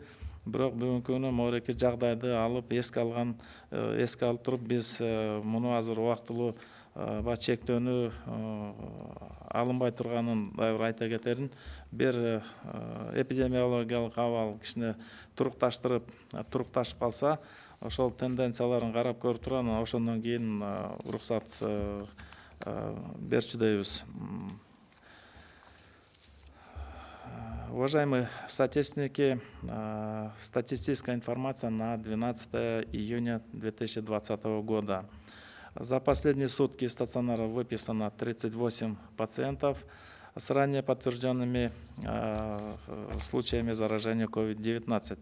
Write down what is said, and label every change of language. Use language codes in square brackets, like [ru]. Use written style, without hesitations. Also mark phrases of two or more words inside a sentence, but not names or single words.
[ky] Бирок бүгүнкү күнү могуреки жагдайды алып, эске алып туруп, биз муну азыр убактылуу чектөөнү алынбай турганын дагы бир айта кетерин. Бир эпидемиологиялык абал кичине турукташып калса, ошол тенденцияларын карап көрүп туруп, анан ошондон кийин уруксат берчүдөйбүз. [ru] Уважаемые соотечественники, статистическая информация на 12 июня 2020 года. За последние сутки из стационара выписано 38 пациентов с ранее подтвержденными случаями заражения COVID-19.